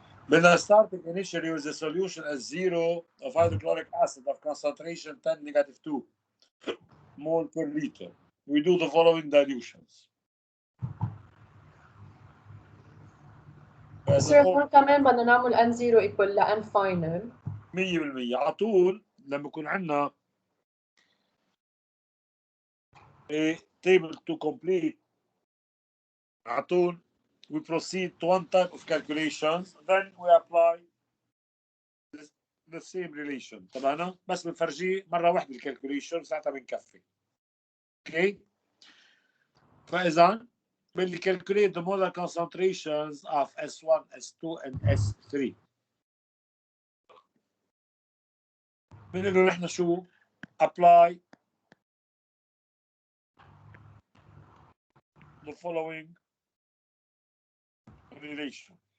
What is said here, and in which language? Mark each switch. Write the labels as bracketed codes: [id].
[en] بدنا starting initially with the solution as 0 of hydrochloric acid of concentration 10 negative 2 mole per liter. We do the following dilutions. [ar] بصير هون كمان بدنا نعمل N0 equal ل N final. [en] 100% [ar] على طول لما يكون عندنا [en] a table to complete [ar] على طول [en] we proceed to one type of calculations, then we apply the same relation. [ar] تمام؟ بس بنفرجيه مرة واحدة الكالكوليشن ساعتها بنكفي. اوكي؟ فإذا بدي [en] calculate the molar concentrations of S1, S2 and S3. [ar] بنقول نحن شو؟ [en] apply the following relation.